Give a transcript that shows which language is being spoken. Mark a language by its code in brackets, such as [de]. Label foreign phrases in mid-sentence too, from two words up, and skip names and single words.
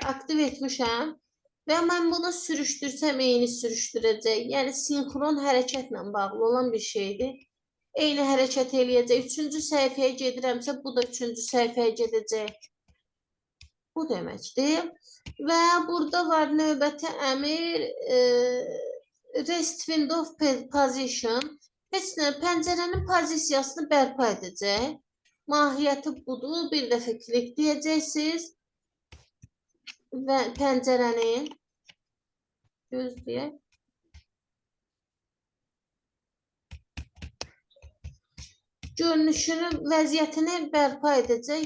[az] Aktiv etmişəm və mən bunu sürüşdürsəm eyni sürüşdürəcək. Yəni sinxron hərəkətlə bağlı olan bir şeydir. Eyni hərəkət eləyəcək. 3-cü səhifəyə gedirəmsə, bu da 3-cü səhifəyə gedəcək. Bu deməkdir. Və burada var növbəti əmr [en] rest window position. [az] Heç nə, pəncərənin pozisiyasını bərpa edəcək. Mahiyyəti budur. Bir dəfə klikləyəcəksiniz və pəncərənin gözləyək. Görünüşünü, vəziyyətini bərpa edəcək.